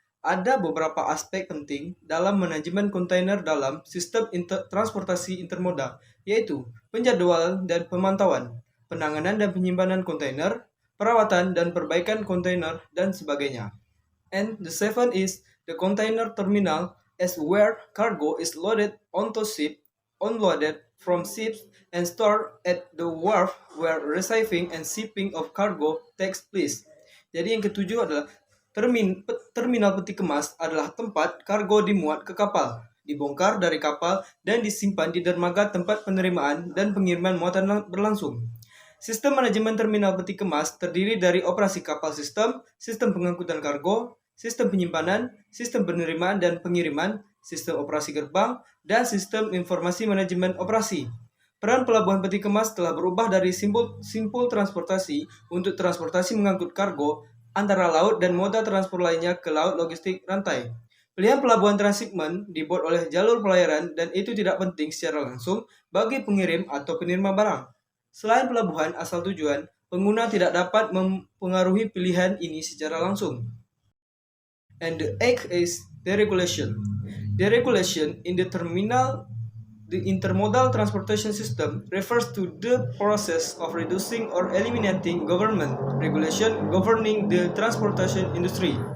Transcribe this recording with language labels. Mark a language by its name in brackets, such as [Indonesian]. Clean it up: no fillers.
[Indonesian] Ada beberapa aspek penting dalam manajemen kontainer dalam sistem transportasi intermoda, yaitu penjadwalan dan pemantauan, penanganan dan penyimpanan kontainer, perawatan dan perbaikan kontainer, dan sebagainya. [English] And the seventh is the container terminal as where cargo is loaded onto ship, unloaded from ships, and stored at the wharf where receiving and shipping of cargo takes place. [Indonesian] Jadi yang ketujuh adalah terminal peti kemas adalah tempat kargo dimuat ke kapal, dibongkar dari kapal, dan disimpan di dermaga tempat penerimaan dan pengiriman muatan berlangsung. Sistem manajemen terminal peti kemas terdiri dari operasi kapal sistem pengangkutan kargo, sistem penyimpanan, sistem penerimaan dan pengiriman, sistem operasi gerbang, dan sistem informasi manajemen operasi. Peran pelabuhan peti kemas telah berubah dari simpul transportasi untuk transportasi mengangkut kargo antara laut dan moda transport lainnya ke laut logistik rantai. Pilihan pelabuhan transhipment dibuat oleh jalur pelayaran dan itu tidak penting secara langsung bagi pengirim atau penerima barang. Selain pelabuhan asal tujuan, pengguna tidak dapat mempengaruhi pilihan ini secara langsung. [English] And the eighth is deregulation. Deregulation in the intermodal transportation system refers to the process of reducing or eliminating government regulation governing the transportation industry.